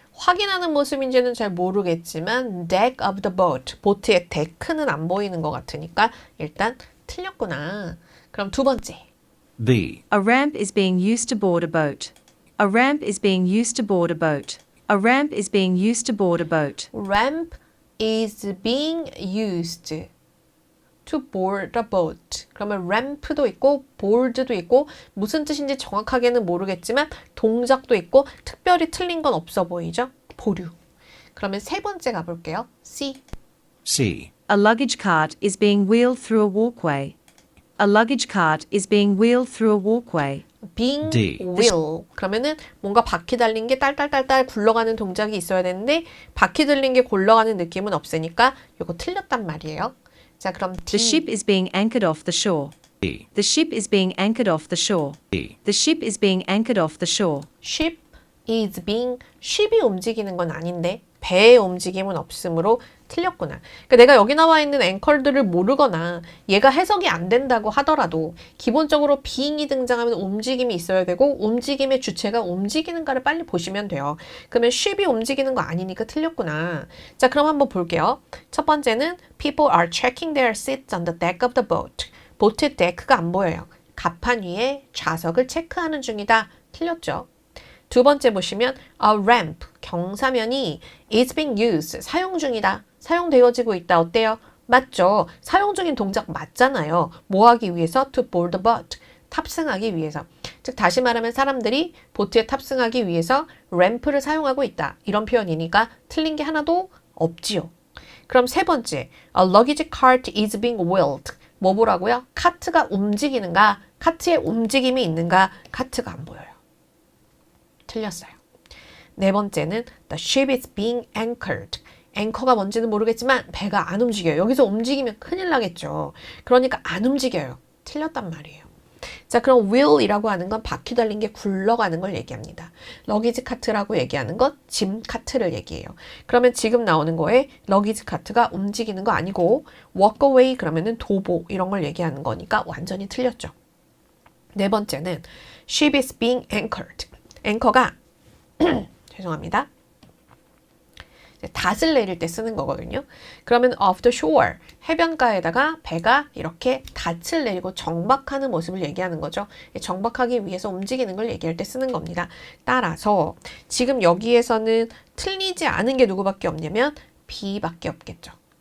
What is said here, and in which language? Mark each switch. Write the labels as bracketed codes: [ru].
[ko] 확인하는 모습인지는 잘 모르겠지만 [en] deck of the boat. [ko] 보트의 데크는 안 보이는 것 같으니까 일단 틀렸구나. 그럼 두 번째. [en] B. A ramp is being used to board a boat. A ramp is being used to board a boat. A ramp is being used to board a boat. Ramp is being used to board a boat. [ko] 그러면 ramp도 있고 board도 있고 무슨 뜻인지 정확하게는 모르겠지만 동작도 있고 특별히 틀린 건 없어 보이죠? 보류. 그러면 세 번째 가볼게요. [en] C. C. A luggage cart is being wheeled through a walkway. A luggage cart is being wheeled through a walkway. being D. wheel. [ko] 그러면은 뭔가 바퀴 달린 게 딸딸딸딸 굴러가는 동작이 있어야 되는데 바퀴 들린 게 굴러가는 느낌은 없으니까 이거 틀렸단 말이에요. 자, 그럼 D. [en] The ship is being anchored off the shore. B. The ship is being anchored off the shore. B. The ship is being anchored off the shore. ship is being [ko] ship이 움직이는 건 아닌데 배의 움직임은 없으므로 틀렸구나. 그러니까 내가 여기 나와 있는 앵컬들을 모르거나 얘가 해석이 안 된다고 하더라도 기본적으로 being이 등장하면 움직임이 있어야 되고 움직임의 주체가 움직이는가를 빨리 보시면 돼요. 그러면 ship이 움직이는 거 아니니까 틀렸구나. 자, 그럼 한번 볼게요. 첫 번째는 [en] people are checking their seats on the deck of the boat. [ko] 보트의 데크가 안 보여요. 갑판 위에 좌석을 체크하는 중이다. 틀렸죠. 두 번째 보시면 [en] a ramp, [ko] 경사면이 [en] is being used, [ko] 사용 중이다. 사용되어지고 있다. 어때요? 맞죠? 사용 중인 동작 맞잖아요. 뭐 하기 위해서? [en] To board the boat. [ko] 탑승하기 위해서. 즉 다시 말하면 사람들이 보트에 탑승하기 위해서 램프를 사용하고 있다. 이런 표현이니까 틀린 게 하나도 없지요. 그럼 세 번째, [en] a luggage cart is being wheeled. [ko] 뭐 보라고요? 카트가 움직이는가? 카트에 움직임이 있는가? 카트가 안 보여요. 틀렸어요. 네 번째는 [en] the ship is being anchored. [ko] 앵커가 뭔지는 모르겠지만 배가 안 움직여요. 여기서 움직이면 큰일 나겠죠. 그러니까 안 움직여요. 틀렸단 말이에요. 자, 그럼 will이라고 하는 건 바퀴 달린 게 굴러가는 걸 얘기합니다. 러기지 카트라고 얘기하는 건 짐 카트를 얘기해요. 그러면 지금 나오는 거에 러기지 카트가 움직이는 거 아니고 [en] walk away [ko] 그러면은 도보 이런 걸 얘기하는 거니까 완전히 틀렸죠. 네 번째는 [en] ship is being anchored. [ko] 앵커가 죄송합니다. 닷을 내릴 때 쓰는 거거든요. 그러면 [en] off the shore, [ko] 해변가에다가 배가 이렇게 닷을 내리고 정박하는 모습을 얘기하는 거죠. 정박하기 위해서 움직이는 걸 얘기할 때 쓰는 겁니다. 따라서 지금 여기에서는 틀리지 않은 게 누구밖에 없냐면 B밖에 없겠죠.